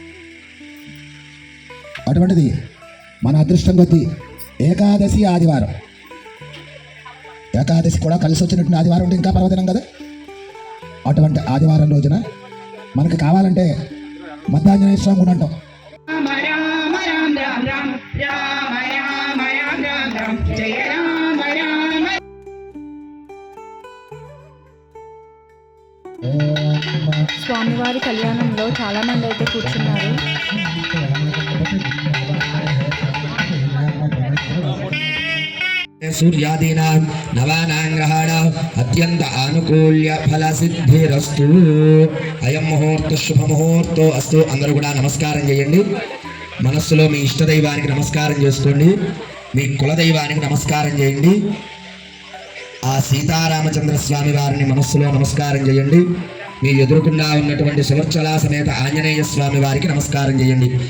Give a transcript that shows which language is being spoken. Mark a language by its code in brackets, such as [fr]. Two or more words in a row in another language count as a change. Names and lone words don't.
[te] అటువంటిది మన అదృష్టం కొద్దీ ఏకాదశి ఆదివారం, ఏకాదశి కూడా కలిసి వచ్చినటువంటి ఆదివారం ఉంటే ఇంకా పర్వదినం కదా. అటువంటి ఆదివారం రోజున మనకి కావాలంటే మధ్యాహ్నజనేయ స్వామి కూడా అంటాం. రామ రామ రామ రామ రామ రామ రామ రామ రామ జయ రామ రామ. స్వామివారి కళ్యాణంలో చాలామంది అయితే కూర్చున్నారు. [sa] सूर्यादीनां नवानां ग्रहाणाम् अत्यंत आनुकूल्य फल सिद्धिरस्तु अयं मुहूर्त शुभ मुहूर्तो अस्तु. [te] అందరూ కూడా నమస్కారం చేయండి. మనస్సులో మీ ఇష్ట దైవానికి నమస్కారం చేసుకోండి, మీ కుల దైవానికి నమస్కారం చేయండి. ఆ సీతారామచంద్ర స్వామి వారిని మనస్సులో నమస్కారం చేయండి. మీ ఎదురుకుండా ఉన్నటువంటి సువర్చల సమేత ఆంజనేయ స్వామి వారికి నమస్కారం చేయండి.